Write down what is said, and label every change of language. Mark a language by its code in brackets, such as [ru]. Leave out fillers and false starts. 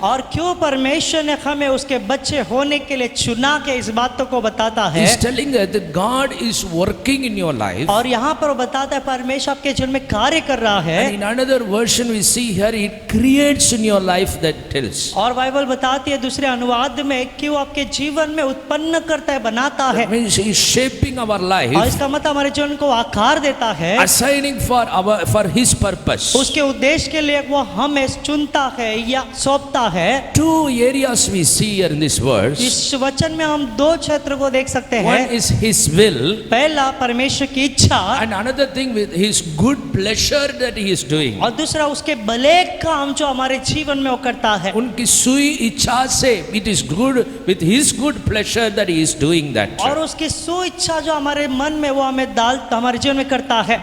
[hi] और क्यों परमेश्वर ने हमें उसके बच्चे होने के लिए चुना के इस बातों को बताता है। [en] He's telling us that God is working in your life. [hi] और यहाँ पर वो बताता है परमेश्वर आपके जीवन में कार्य कर रहा है। [en] And in another version we see here it creates in your life that tells. [hi] और बाइबल बताती है दूसरे अनुवाद में कि वो आपके जीवन में उत्पन्न करता है, बनाता है। [en] That means he is shaping our [hi] और [en] life, [hi] इसका मतलब हमारे जीवन को आकार देता है, [en] assigning for his purpose. [hi] उसके उद्देश्य के लिए वो हमें चुनता है या सौंपता है। [en] Two areas we see here in this verse. [hi] इस वचन में हम दो क्षेत्र को देख सकते [en] One [hi] हैं। [en] is his will, [hi] पहला परमेश्वर की इच्छा, [en] and another thing with his good pleasure that he is doing. [hi] और दूसरा उसके भले काम जो हमारे जीवन में वो करता है। उनकी सुई इच्छा से [en] it is good with his good pleasure that he is doing that. [hi] और उसकी सु इच्छा जो हमारे मन में वो हमें हमारे जीवन में करता है।